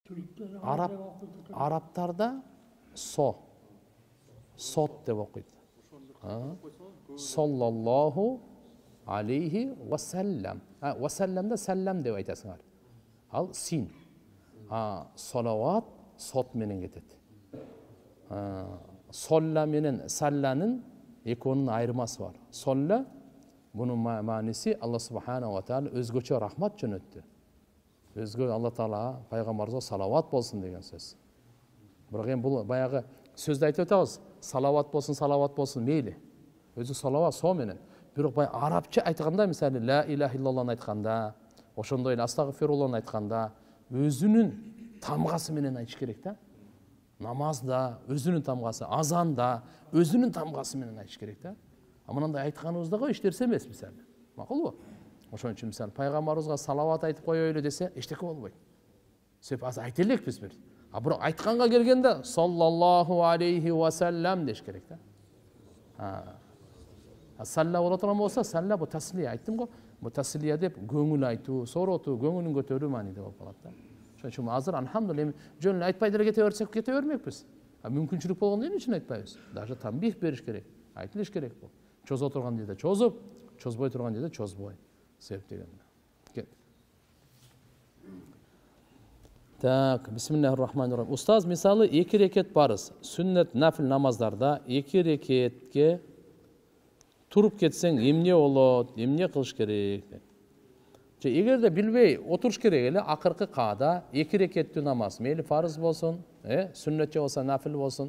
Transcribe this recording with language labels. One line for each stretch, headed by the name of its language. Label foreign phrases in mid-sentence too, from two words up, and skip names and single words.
Kazakh: Арабтарда сот деп оқиды.
Arabic: صلى الله عليه وسلم.
Kazakh: Вассалямда сәллям деп айтасыңар. Ал син. Салават сот менен кетеді. Солла менен сәлләнің екеуінің айырмасы бар. Солла бұның мәнісі Алла
Arabic: سبحانه وتعالى
Kyrgyz: өзгөчө рахмат жөнөттү. Өзгө Алла Таала пайгамбарыбызга салават болсын деген сөз. Бирок эми бул баягы сөздү айтып атабыз. Салават болсын мейли. Өзү салават со менен. Бирок бай арабча айтканда, мисалы
Arabic: لا إله إلا الله
Kyrgyz: айтканда, ошондой эле астагфируллахны айтканда өзүнүн тамгасы менен айтыш керек да. Намазда өзүнүн тамгасы, азанда өзүнүн тамгасы менен айтыш керек да. Мынандай айтканыбызда эчтерсе эмес, мисалы. Макулбу? Ошон үчүн мисалы пайгамбарыбызга салават айтып коелу десе, эчтеке болбойт. Себеп аз айта элекпиз бир. Бирок айтканга келгенде
Arabic: صلى الله عليه وسلم
Kyrgyz: деш керек да. Салла боло турган болсо, салла бу таслия айттым го. Бу таслия деп көңүл айтуу, соротуу, көңүлүн көтөрүү мааниде болуп калат да. Ошон үчүн азыр алхамдулилlah жөн айтпай деле кете берсек кете бермекпиз. Мүмкүнчүлүк болгондо эмне үчүн айтпайбыз? Даже тамбих бериш керек, айтылыш керек бул. Чозо турган жерде чозуп, чозбой турган жерде чозбой. Себеп дегенде. Так,
Arabic: بسم الله الرحمن الرحيم.
Kyrgyz: Устаз, мисалы 2 рекет парыз, сүннет, нафил намаздарда 2 рекетке туруп кетсең эмне болот, эмне кылыш керек? Эгерде билбей отуруш керек эле, акыркы каада 2 рекеттүү намаз, мейли фарыз болсун, сүннет же болсо нафил болсун.